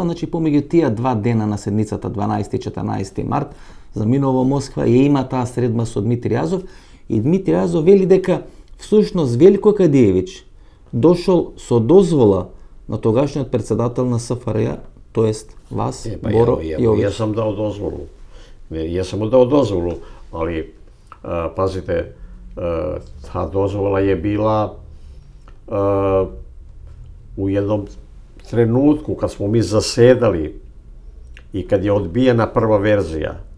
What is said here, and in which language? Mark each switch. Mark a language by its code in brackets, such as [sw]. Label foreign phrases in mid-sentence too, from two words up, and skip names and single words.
[mk] Значи, помеѓу тие два дена на седницата 12 и 14 март, заминува во Москва и има таа средба со Дмитрий Јазов. И Дмитрий Јазов вели дека всушност Велко Кадеевич дошол со дозвола на тогашниот председател на СФРJ, тоест вас, Боро Јович. [sr] Ja sam dao dozvolu. Ja sam mu dao dozvolu, ali pazite, ta dozvola je bila u jednom trenutku kad smo mi zasedali i kad je odbijena prva verzija